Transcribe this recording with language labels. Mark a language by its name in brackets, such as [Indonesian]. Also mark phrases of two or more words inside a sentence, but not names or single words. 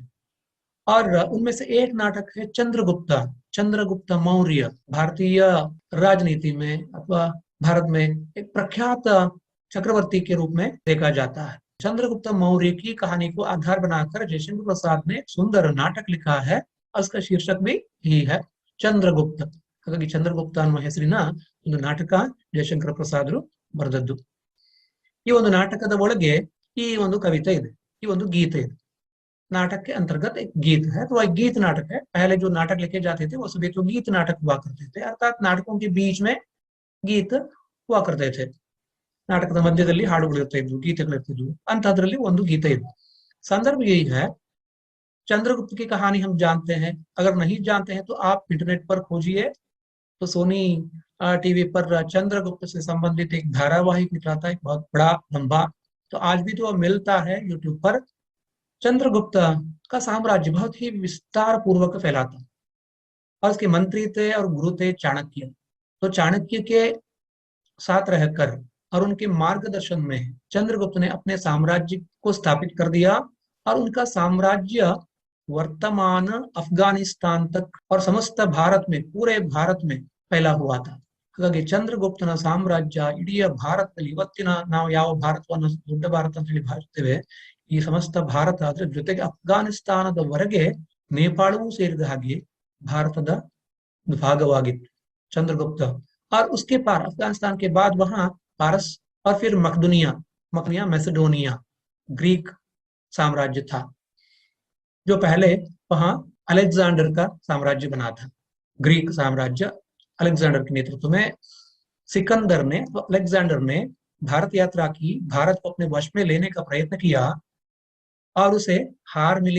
[Hindi] और उनमें से एक नाटक है चंद्रगुप्त, चंद्रगुप्त मौर्य। भारतीय राजनीति में अथवा भारत में एक प्रख्यात चक्रवर्ती के रूप में देखा जाता है। चंद्रगुप्त मौर्य की कहानी को आधार बनाकर जयशंकर प्रसाद ने सुंदर नाटक लिखा है और उसका शीर्षक भी यही है, चंद्रगुप्त। [Kannada] ಹಾಗಾಗಿ ಚಂದ್ರಗುಪ್ತ ಅನ್ನುವ ಹೆಸರಿನ ಒಂದು ನಾಟಕ ಜಯಶಂಕರ ಪ್ರಸಾದರು ಬರೆದದ್ದು। ಈ ಒಂದು ನಾಟಕದ ಒಳಗೆ ಈ ಒಂದು ಕವಿತೆ ಇದೆ, ಈ ಒಂದು ಗೀತೆ ಇದೆ। [Hindi] नाटक के अंतर्गत एक गीत है, तो वह गीत नाटक है। पहले जो नाटक लिखे जाते थे वो सभी तो गीत नाटक हुआ करते थे, अर्थात नाटकों के बीच में गीत हुआ करते थे। [Kannada] ನಾಟಕದ ಮಧ್ಯದಲ್ಲಿ ಹಾಡುಗಳು ಇರ್ತಾ ಇದ್ವು, ಗೀತೆಗಳು ಇರ್ತಿದ್ವು, ಅಂತದ್ರಲ್ಲಿ ಒಂದು ಗೀತೆ ಇದೆ। [Hindi] संदर्भ यही है, चंद्रगुप्त की कहानी हम जानते हैं। अगर नहीं जानते हैं तो आप इंटरनेट पर खोजिए, तो सोनी टीवी पर चंद्रगुप्त से संबंधित एक धारावाहिक निकला था, एक बहुत बड़ा लंबा, तो आज भी तो मिलता है यूट्यूब पर। चंद्रगुप्त का साम्राज्य बहुत ही विस्तार पूर्वक फैला था और उसके मंत्री थे और गुरु थे चाणक्य। तो चाणक्य के साथ रहकर और उनके मार्गदर्शन में चंद्रगुप्त ने अपने साम्राज्य को स्थापित कर दिया और उनका साम्राज्य वर्तमान अफगानिस्तान तक और समस्त भारत में, पूरे भारत में फैला हुआ था। [Kannada] ಹಾಗಾಗಿ ಚಂದ್ರಗುಪ್ತನ ಸಾಮ್ರಾಜ್ಯ ಇಡೀ ಭಾರತದಲ್ಲಿ, ಇವತ್ತಿನ ನಾವು ಯಾವ ಭಾರತವನ್ನು ದೊಡ್ಡ ಭಾರತ ಅಂತ ಹೇಳಿ ಭಾವಿಸ್ತೇವೆ, ಈ ಸಮಸ್ತ ಭಾರತ, ಅದರ ಜೊತೆಗೆ ಅಫ್ಘಾನಿಸ್ತಾನದವರೆಗೆ ನೇಪಾಳವೂ ಸೇರಿದ ಹಾಗೆ ಭಾರತದ ಭಾಗವಾಗಿತ್ತು चंद्रगुप्त। [Hindi] और उसके पार अफगानिस्तान के बाद वहां पारस और फिर मकनिया मैसेडोनिया ग्रीक साम्राज्य था, जो पहले वहां अलेक्जेंडर का साम्राज्य बना था। ग्रीक साम्राज्य अलेक्जेंडर के नेतृत्व में सिकंदर ने, तो अलेक्जेंडर ने भारत यात्रा की, भारत को अपने वश में लेने का प्रयत्न किया और उसे हार मिली।